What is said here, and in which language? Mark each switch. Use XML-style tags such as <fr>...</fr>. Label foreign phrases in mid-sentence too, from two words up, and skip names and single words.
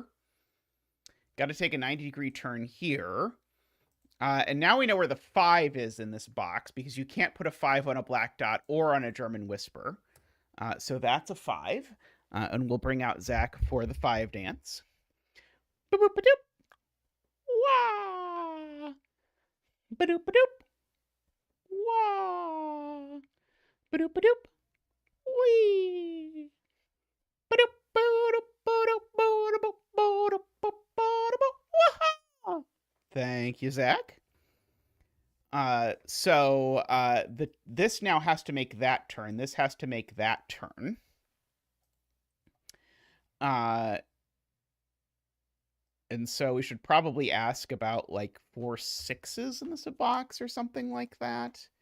<en>Got to take a 90-degree turn here. And now we know where the 5 is in this box, because you can't put a 5 on a black dot or on a German whisper. So that's a 5. And we'll bring out Zach for the 5 dance. Boop, boop, ba-doop. Wah! Ba-doop, ba-doop. Wah! Ba-doop, ba-doop. Wee! Ba-doop, ba-doop, ba-doop, ba-doop, ba-doop, ba-doop, wah! Thank you, Zach. So this now has to make that turn. This has to make that turn. And so we should probably ask about like 4 6s in this box or something like that.</en>